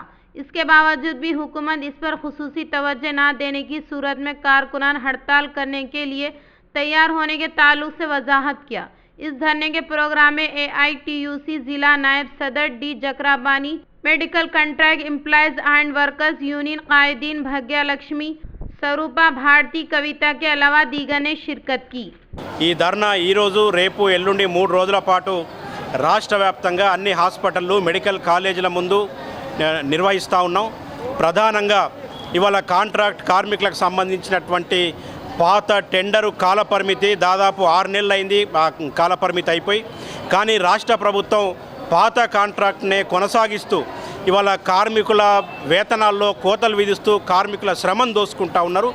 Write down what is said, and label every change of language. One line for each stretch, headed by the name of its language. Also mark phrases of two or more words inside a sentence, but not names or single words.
Urdu: اس کے باوجود بھی حکومت اس پر خصوصی توجہ نہ دینے کی صورت میں کارکنان ہڑتال کرنے کے لیے تیار ہونے کے تعلق سے وضاحت کیا۔ اس دھرنے کے پروگرام میں AITUC ضلع نائب صدر ڈی جکرابانی، میڈیکل کنٹریکٹ امپلائیز اینڈ ورکرز یونین قائدین بھگیہ لکشمی، سروپا بھارتی کویتا کے علاوہ دیگر نے شرکت کی۔
Telugu: ఈ ధర్నా ఈరోజు రేపు ఎల్లుండి 3 రోజుల పాటు రాష్ట్ర వ్యాప్తంగా అన్ని హాస్పిటళ్ళు మెడికల్ కాలేజీల ముందు నిర్వహిస్తూ ఉన్నాం। ప్రధానంగా ఇవాళ కాంట్రాక్ట్ కార్మికులకు సంబంధించినటువంటి పాత టెండరు కాలపరిమితి దాదాపు 6 నెలలు అయింది ఆ కాలపరిమితి అయిపోయి, కానీ రాష్ట్ర ప్రభుత్వం పాత కాంట్రాక్ట్నే కొనసాగిస్తూ ఇవాళ కార్మికుల వేతనాల్లో కోతలు విధిస్తూ కార్మికుల శ్రమను దోసుకుంటూ ఉన్నారు।